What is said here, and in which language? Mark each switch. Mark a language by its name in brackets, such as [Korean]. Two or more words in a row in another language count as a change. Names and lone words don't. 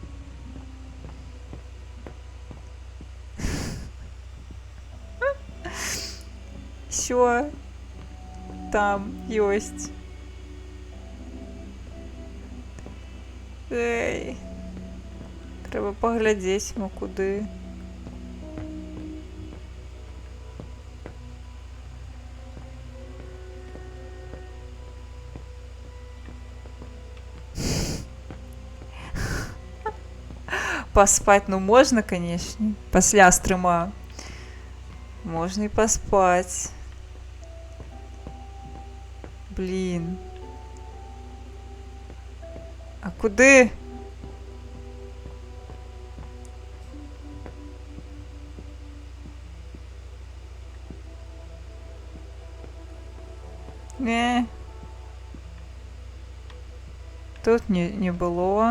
[Russian] Всё. [Belarusian] Там ёсць. Эй. Трэба паглядзець, ну куды. [Russian] Поспать, ну можно, конечно. [Belarusian] Пасля стрыма. [Russian] Можно и поспать. Блин. [Belarusian] А куды? Не. Тут не было.